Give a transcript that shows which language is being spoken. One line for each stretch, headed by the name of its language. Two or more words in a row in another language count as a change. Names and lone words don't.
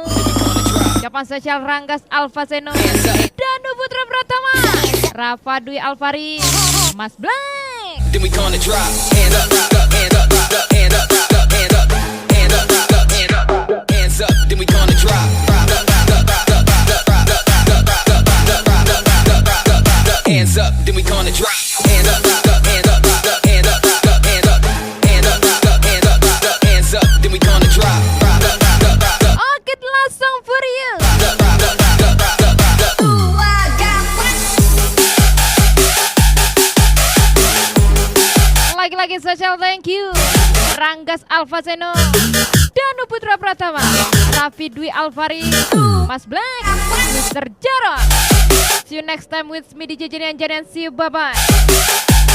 Indonesian: Ucapan spesial Ranggas Alfaseno, Danu Putra Pratama, Rafa Dwi Alvari, Mas Black.
English: Then we gonna drop. Hand up, hand up, hand up, hand up, hand up, hand up, hands up. Then we gonna drop. Hands up, then we gonna drop. Hand up, hand up, hand up, hand up, hand up, hand up, hands up, then we gonna drop. Oke, last song for you. Lagi-lagi special thank you Ranggas Alfaseno, Danu Putra Pratama, Raffi Dwi Alvari, Mas Black, Mr. Jarot. See you next time with me DJ Jenny and see you, bye bye.